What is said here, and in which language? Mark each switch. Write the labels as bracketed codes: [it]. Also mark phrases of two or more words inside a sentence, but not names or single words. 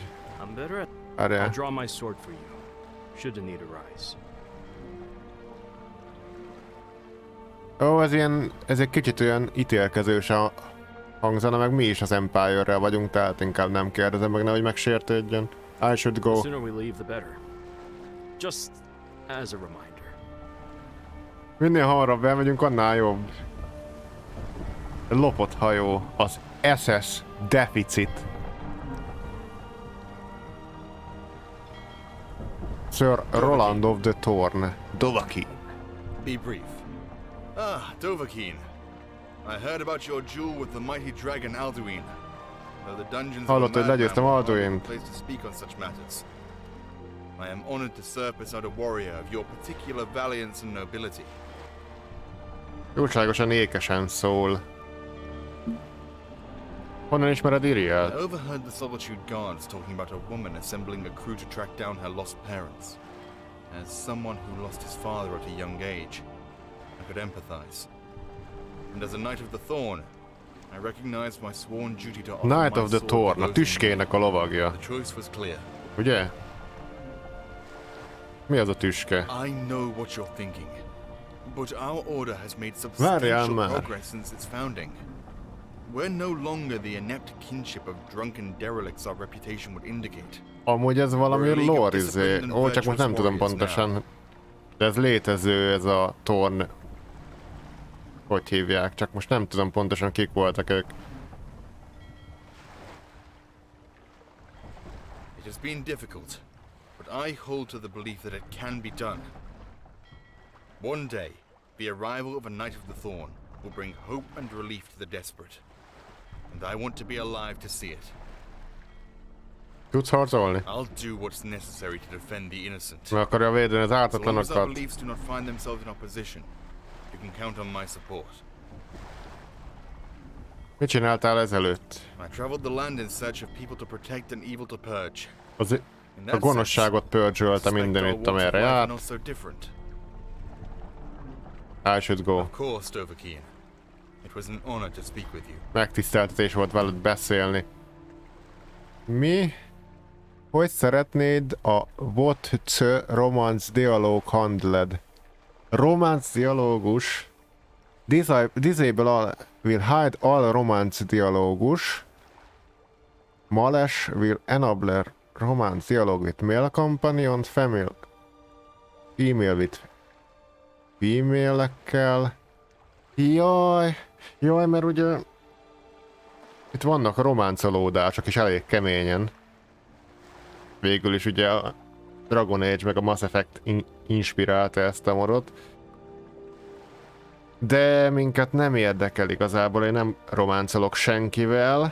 [hu] Erre. Ó, ez egy kicsit olyan ítélkezős a hangzana, meg mi is az Empire-rel vagyunk, tehát inkább nem kérdezem meg, nehogy megsértődjön. [en] I should go. [hu] Minél hamarabb elmegyünk, annál jobb. Lopott hajó, az SS Deficit. [en] Sir Roland of the Thorn, Dovahkiin. Be brief. Ah, Dovahkiin. I heard about your duel with the mighty dragon Alduin. Though the dungeons [hu] Hallott, hogy legyőztem Alduint. [en] place to speak on such matters. I am honored to serve beside a warrior of your particular valiance and nobility. [hu] Jóságosan ékesen szól. Honnan ismered Iriel? [en] I overheard the Solitude Guards talking about a woman assembling a crew to track down her lost parents. As someone who lost his father at a young age, I could empathize. And as a Knight of the Thorn, I recognize my sworn duty to offer Knight my of the sword Thorn, to a those in [hu] tüskének a lovagja. [en] need. The choice was clear. [hu] Ugye? Mi az a tüske? [en] I know what you're thinking, but our order has made [hu] Várjál [en] substantial [hu] már. [en] progress since its founding. We're no longer the inept kinship of drunken derelicts our reputation would indicate. [hu] Amúgy ez valami lore izé. Ó, csak most nem tudom pontosan. De ez létező, ez a Thorn. Hogy hívják? Csak most nem tudom pontosan kik voltak ők. [en] It has been difficult, but I hold to the belief that it can be done. One day, the arrival of a Knight of the Thorn will bring hope and relief to the desperate. And I want to be alive to see it. [hu] Tudsz harcolni? [en] I'll do what's necessary to defend the innocent. [hu] Meg akarja védeni az [en] As long as our [hu] ártatlanokat. [en] beliefs do not find themselves in opposition, you can count on my support. [hu] Mit csináltál ezelőtt? [en] I traveled the land in search of people to protect and evil to purge. [hu] A gonoszságot pörzsölte mindenütt, amerre járt. [en] I should go. Of course, Dovahkiin. It was an honor to speak with you. [hu] Megtiszteltetés volt veled beszélni. Mi? Hogy szeretnéd a [en] What's Romance Dialog handled? [hu] Romance dialógus. [en] Disable all, will hide all romance dialógus. Males will enable romance dialogue with male companion, female with female-ekkel. [hu] Jaj, mert ugye itt vannak románcolódások is elég keményen. Végül is ugye a Dragon Age meg a Mass Effect inspirálta ezt a modot. De minket nem érdekel igazából, én nem románcolok senkivel.